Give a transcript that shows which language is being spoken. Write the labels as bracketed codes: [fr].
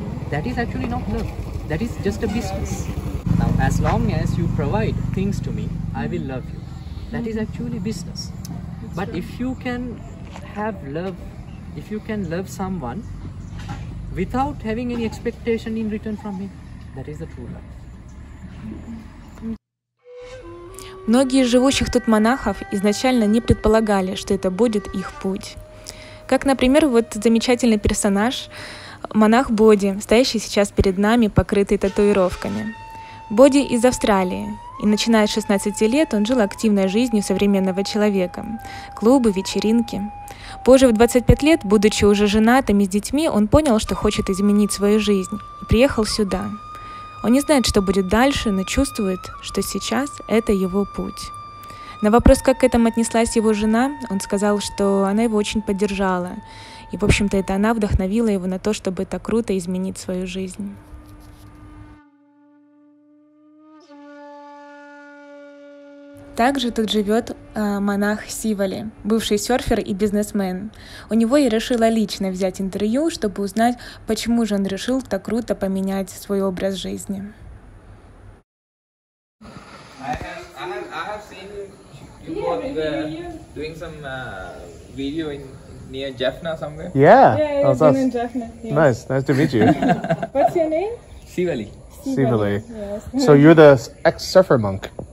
[en] That is actually not love. That is just a business. Now, as long as you provide things to me, I will love you. That is actually business. But if you can have love, if you can love someone without having any expectation in return from him, that is the true love. [ru] Многие из живущих тут монахов изначально не предполагали, что это будет их путь. Как, например, вот замечательный персонаж, монах Боди, стоящий сейчас перед нами, покрытый татуировками. Боди из Австралии, и начиная с 16 лет он жил активной жизнью современного человека. Клубы, вечеринки. Позже, в 25 лет, будучи уже женатым и с детьми, он понял, что хочет изменить свою жизнь, и приехал сюда. Он не знает, что будет дальше, но чувствует, что сейчас это его путь. На вопрос, как к этому отнеслась его жена, он сказал, что она его очень поддержала. И, в общем-то, это она вдохновила его на то, чтобы так круто изменить свою жизнь. Также тут живет монах Сивали, бывший серфер и бизнесмен. У него я решила лично взять интервью, чтобы узнать, почему же он решил так круто поменять свой образ жизни. [en] I have seen you both doing some video in near Jaffna somewhere. Yeah. Yeah, Oh, I've been that's in Jaffna. Yes. nice to meet you. What's your name? Sivali Sivali. Yes. So you're the ex-surfer monk.